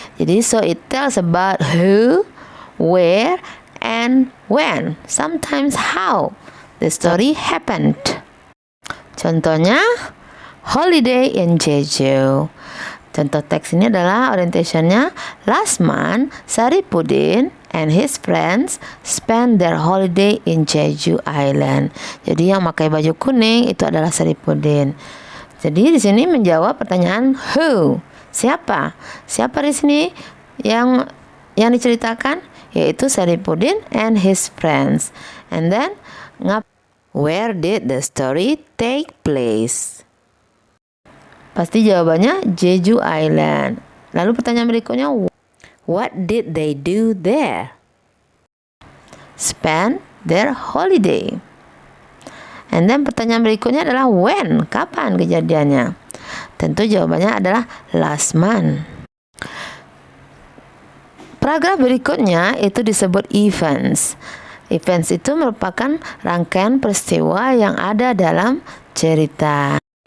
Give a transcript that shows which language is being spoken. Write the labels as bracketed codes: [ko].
[id] Jadi [en] so it tells about who, where, and when, sometimes how the story happened. Contohnya, holiday in Jeju. [id] Contoh teks ini adalah orientationnya. [en] Last month, Saripudin and his friends spent their holiday in Jeju Island. [id] Jadi yang pakai baju kuning itu adalah Saripudin. Jadi di sini menjawab pertanyaan who, siapa? Siapa di sini yang diceritakan? Yaitu Saripudin and his friends. And then where did the story take place? Pasti jawabannya Jeju Island. Lalu pertanyaan berikutnya, [en] what did they do there? Spend their holiday. And then [id] pertanyaan berikutnya adalah when, kapan kejadiannya? Tentu jawabannya adalah last month. Paragraf berikutnya itu disebut events. Events itu merupakan rangkaian peristiwa yang ada dalam cerita.